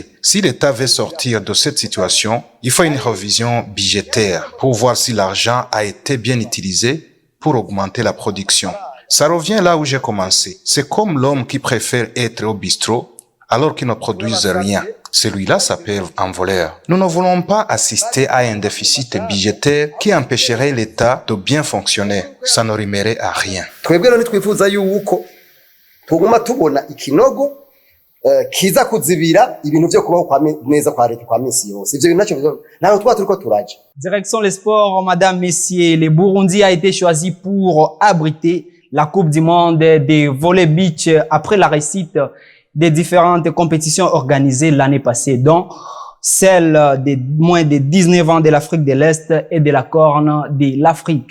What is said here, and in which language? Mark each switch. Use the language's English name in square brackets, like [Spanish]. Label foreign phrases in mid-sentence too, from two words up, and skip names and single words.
[French] Si l'État veut sortir de cette situation, il faut une révision budgétaire pour voir si l'argent a été bien utilisé pour augmenter la production. Ça revient là où j'ai commencé. C'est comme l'homme qui préfère être au bistrot alors qu'il ne produise rien. Celui-là s'appelle un voleur. Nous ne voulons pas assister à un déficit budgétaire qui empêcherait l'État de bien fonctionner. Ça ne rimerait à rien. [Rundi] Twebwe none twifuza yuko tuguma tubona ikinogo kiza kuzibira ibintu byo kubaho kwa neza kwa leta kwa minsi yose. Ivyo bintu naco naho twa turiko turaje. [French] Direction les sports, madame, messieurs, le Burundi a été choisi pour abriter la Coupe du monde de volley beach après la réussite des différentes compétitions organisées l'année passée, dont celle des moins de 19 ans de l'Afrique de l'Est et de la Corne de l'Afrique.